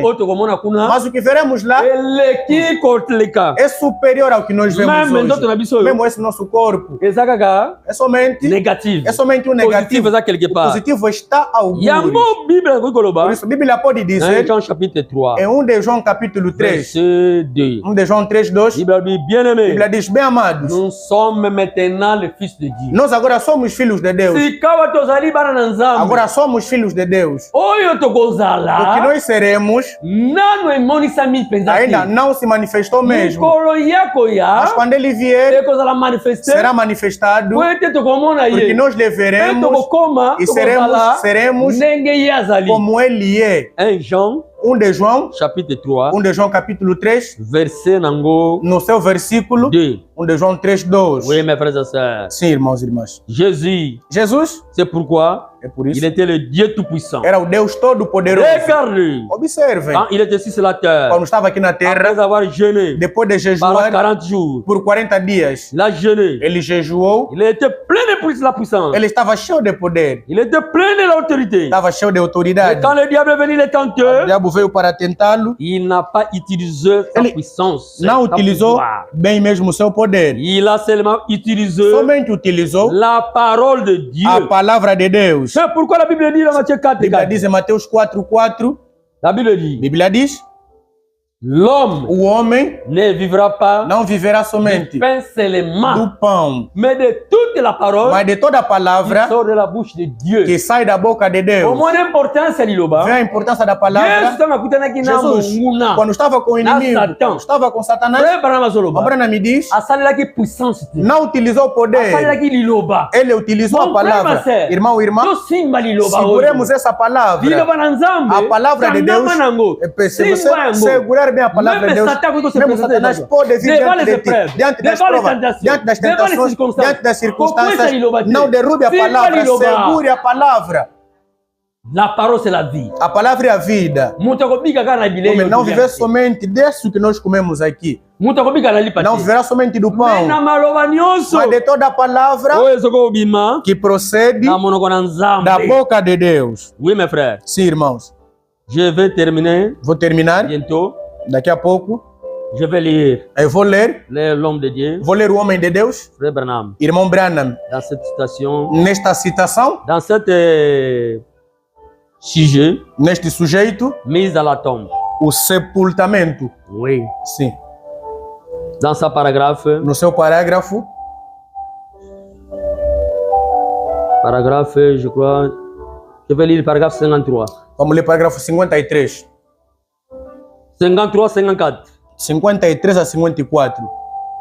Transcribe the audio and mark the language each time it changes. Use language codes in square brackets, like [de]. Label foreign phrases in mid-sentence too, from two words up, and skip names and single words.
[pt] Mas o que veremos lá é superior ao que nós vemos hoje. Mesmo esse nosso corpo é somente negativo. É somente um negativo. O positivo está ao algures. Por isso a Bíblia pode dizer em 1 de João capítulo 3, 1 de João 3, 2, a Bíblia diz, bem amados, [fr] maintenant le fils de Dieu. [pt] Nós agora somos filhos de Deus. Agora somos filhos de Deus. O que nós seremos ainda não se manifestou mesmo. Mas quando ele vier, será manifestado, porque nós lhe veremos e seremos como ele é. Em João 1 de João, [fr] chapitre 3, [pt] 1 de João capítulo 3, [fr] verset nango, [pt] no seu versículo 2. 1 de João 3, 2. [fr] Oui, mes frères et sœurs. [pt] Sim, irmãos e irmãs. Jesus, [fr] c'est pourquoi il était le Dieu tout-puissant. [pt] Era o Deus todo-poderoso. [fr] Regardez. [pt] Observem. [fr] Quand il était sur la terre, [pt] quando estava aqui na terra, [fr] après avoir jeûné, [pt] depois de jejuar [fr] 40 jours, [pt] por 40 dias, [fr] il a jeûné. [pt] Ele jejuou. [fr] Il était plein de la puissance. [pt] Ele estava cheio de poder. [fr] Il était plein de l'autorité. [pt] Estava cheio de autoridade. [fr] Et quand le diable est venu le tenter, [pt] o diabo veio para tentá-lo. [fr] Il n'a pas utilisé sa puissance. [pt] Não utilizou bem mesmo o seu poder. [fr] Il a seulement utilisé [pt] somente utilizou [fr] la parole de Dieu. [pt] A palavra de Deus. [fr] C'est pourquoi la Bible dit dans Matthieu 4, [pt] a Bíblia diz em Mateus 4:4. [fr] La Bible dit l'homme, [pt] o homem, [fr] ne vivra pas, [pt] não viverá somente do pão, [fr] mais de toute la parole, [pt] mas de toda a palavra [fr] qui sort de la bouche de Dieu, [pt] que sai da boca de Deus. Vê a importância da palavra. Jesus, quando estava com o inimigo, estava com Satanás, Abraão me diz, não utilizou o poder, ele utilizou a palavra. Irmão, irmã, seguremos essa palavra, a palavra de Deus. Se você segurar bem a palavra de Deus, mesmo Satanás pode vir diante das provas, diante das tentações, diante das circunstâncias. Não derrube a palavra, segure a palavra. [fr] La parole c'est la vie. [pt] A palavra é a vida. Não viver somente disso que nós comemos aqui. Não viverá somente do pão, mas de toda a palavra que procede da boca de Deus. [fr] Oui, mes frères. [pt] Sim, irmãos. [fr] Je vais terminer. [pt] Vou terminar. [fr] Bientôt. [pt] Daqui a pouco. [fr] Je vais lire. [pt] Eu vou ler. [fr] L'homme de Dieu. [pt] Vou ler o homem de Deus. [fr] Frère Branham. [pt] Irmão Branham. [fr] Dans cette citation. [pt] Nesta citação. [fr] Dans cette sujet. [pt] Neste sujeito. [fr] Mise à la tombe. [pt] O sepultamento. [fr] Oui. [pt] Sim. [fr] Dans sa parágrafo. [pt] No seu parágrafo. Parágrafo, [fr] je crois. Je vais lire le paragraphe 53. [pt] Vamos ler o parágrafo 53. 53, 54. 53 a 54.